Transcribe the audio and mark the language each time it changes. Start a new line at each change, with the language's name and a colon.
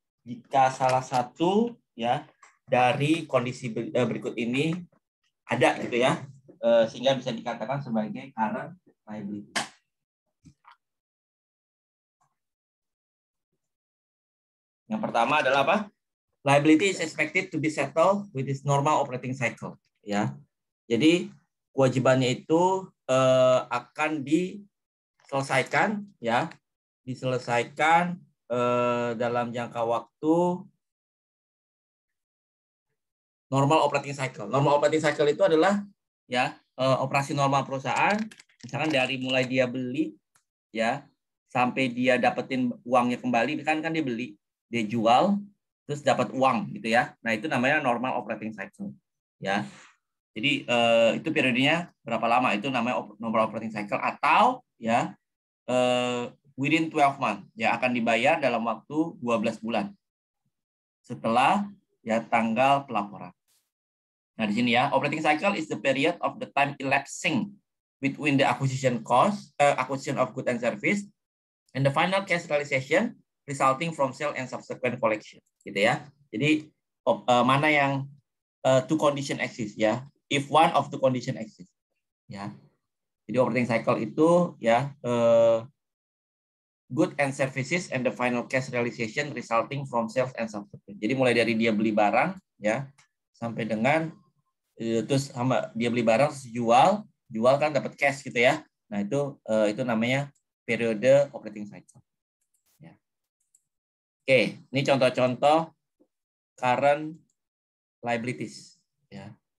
Indonesian: Jika salah satu ya dari kondisi berikut ini ada gitu ya, sehingga bisa dikatakan sebagai current liability. Yang pertama adalah apa?
English: Liability is expected to be settled with its normal operating cycle.
Indonesian: Ya, jadi kewajibannya itu akan diselesaikan ya, diselesaikan dalam jangka waktu normal operating cycle. Normal operating cycle itu adalah ya operasi normal perusahaan, misalkan dari mulai dia beli ya sampai dia dapetin uangnya kembali, kan dia beli, dia jual terus dapat uang gitu ya. Nah, itu namanya normal operating cycle ya. Jadi itu periodenya berapa lama, itu namanya normal operating cycle, atau ya
English: within 12 months
Indonesian: ya, akan dibayar dalam waktu 12 bulan setelah ya tanggal pelaporan. Nah, di sini ya,
English: operating cycle is the period of the time elapsing between the acquisition cost, acquisition of goods and service, and the final cash realization resulting from sale and subsequent collection,
Indonesian: gitu ya. Jadi mana yang
English: two condition exist ya, if one of two condition exist, ya.
Indonesian: Jadi
English: operating cycle itu ya good and services and the final cash realization resulting from sales and subsequent.
Indonesian: Jadi mulai dari dia beli barang ya sampai dengan terus sama dia beli barang, jual kan dapat cash gitu ya. Nah, itu namanya periode operating cycle. Ya. Oke, ini contoh-contoh current liabilities ya.